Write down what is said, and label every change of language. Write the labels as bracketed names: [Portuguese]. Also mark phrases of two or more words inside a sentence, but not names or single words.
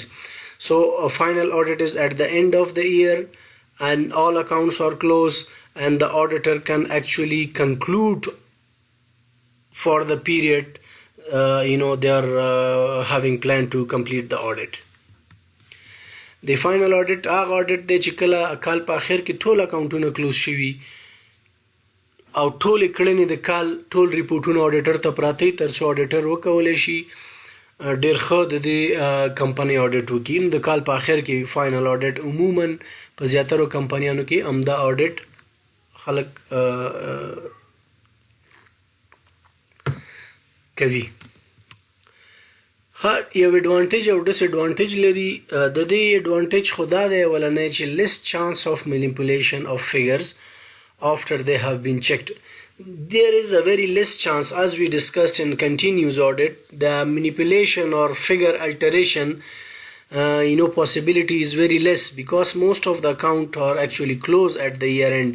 [English] So a final audit is at the end of the year and all accounts are closed and the auditor can actually conclude for the period they are having planned to complete the audit. The final audit [Pashto] هغه audit دی چې کله کال په اخر کې ټول اکاونټونه کلوز شوي او ټولې کړنې د کال ټول ریپورټونه اډیټر ته پراته وي تر څو اډیټر وکولی شي ډېر ښه د دې کمپنۍ اډیټ وکړي. نو د کال په اخر کې [English] final audit [Pashto] عموما په زیاترو کمپنیانو کې همدا اډیټ خلق کوي. یو advantage او disadvantage لري. د دې advantage خدا دی ولنه چې [English] less chance of manipulation of figures after they have been checked. There is a very less chance, as we discussed in continuous audit, the manipulation or figure alteration possibility is very less because most of the account are actually closed at the year end.